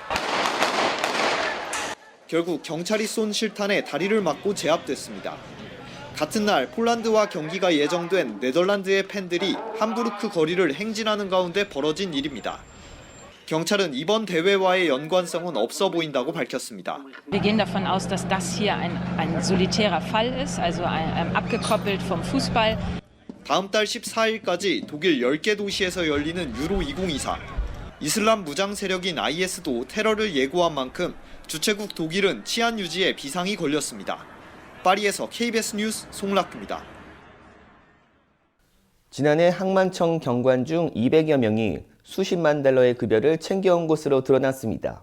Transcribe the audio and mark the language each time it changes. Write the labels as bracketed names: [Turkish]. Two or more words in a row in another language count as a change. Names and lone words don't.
[Korean] 결국 경찰이 쏜 실탄에 다리를 맞고 제압됐습니다. 같은 날 폴란드와 경기가 예정된 네덜란드의 팬들이 함부르크 거리를 행진하는 가운데 벌어진 일입니다. 경찰은 이번 대회와의 연관성은 없어 보인다고 밝혔습니다. [German] Wir gehen davon aus, dass das hier ein solitärer Fall ist, also abgekoppelt vom Fußball. [Korean] 다음 달 14일까지 독일 10개 도시에서 열리는 유로 2024. 이슬람 무장 세력인 IS도 테러를 예고한 만큼 주최국 독일은 치안 유지에 비상이 걸렸습니다. 파리에서 KBS 뉴스 송락규입니다. 지난해 항만청 경관 중 200여 명이 수십만 달러의 급여를 챙겨온 것으로 드러났습니다.